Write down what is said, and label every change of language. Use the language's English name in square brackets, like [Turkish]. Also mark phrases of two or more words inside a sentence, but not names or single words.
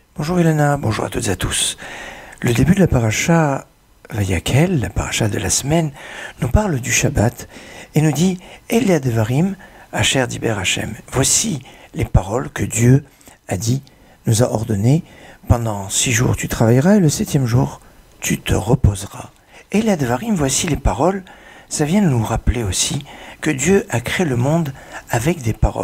[French] Bonjour Elena, bonjour à toutes et à tous. Le début de la paracha Vayakel, la paracha de la semaine, nous parle du Shabbat et nous dit « [Hebrew] אלה הדברים אשר דיבר השם ». [French] Voici les paroles que Dieu a dit, nous a ordonnées. Pendant 6 jours tu travailleras et le 7e jour tu te reposeras. [Hebrew] אלה הדברים, [French] voici les paroles. Ça vient nous rappeler aussi que Dieu a créé le monde avec des paroles.